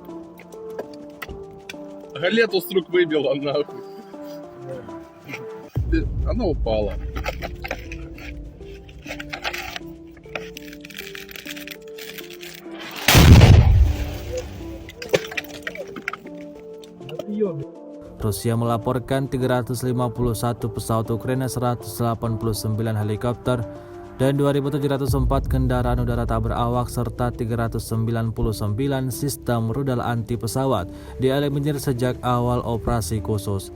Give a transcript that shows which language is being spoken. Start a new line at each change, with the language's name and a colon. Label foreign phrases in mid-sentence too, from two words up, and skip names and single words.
Russian: Галету с рук выбила, нахуй. Она упала. На приеме.
Indonesian: Rusia melaporkan 351 pesawat Ukraina, 189 helikopter, dan 2.704 kendaraan udara tak berawak serta 399 sistem rudal anti pesawat dieliminir sejak awal operasi khusus.